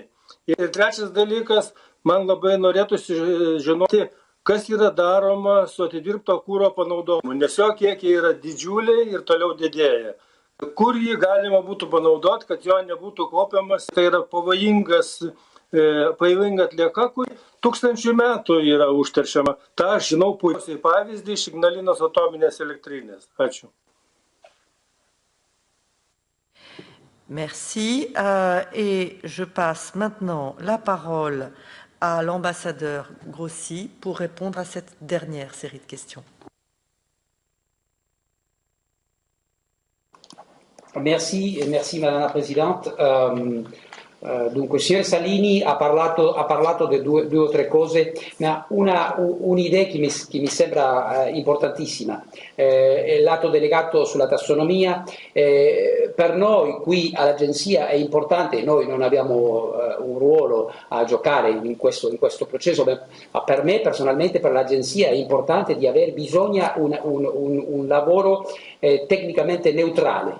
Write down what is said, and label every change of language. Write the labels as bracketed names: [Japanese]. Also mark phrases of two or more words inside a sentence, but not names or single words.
[Lithuanian] Ir trečias dalykas, man labai norėtųsi žinoti, kas yra daroma su atidirbto kūro panaudojimu, nes jo kiekiai yra didžiuliai ir toliau didėja. Kur jį galima būtų panaudoti, kad jo nebūtų kaupiamas, tai yra pavojinga atlieka, kuri 1000 metų yra užteršiama. Ta aš žinau puikiausiai pavyzdį iš Ignalinos atominės elektrinės. Ačiū. [French] Merci. Et je passe maintenant la parole à l'ambassadeur Grossi pour répondre à cette dernière série de questions. Merci, merci Madame la Presidente. [Italian] Dunque, il signor Salini ha parlato di due o tre cose, ma un'idea che mi sembra importantissima, è l'atto delegato sulla tassonomia. Per noi qui all'Agenzia è importante, noi non abbiamo un ruolo a giocare in questo processo, ma per me personalmente, per l'Agenzia è importante di aver bisogno un lavoro tecnicamente neutrale.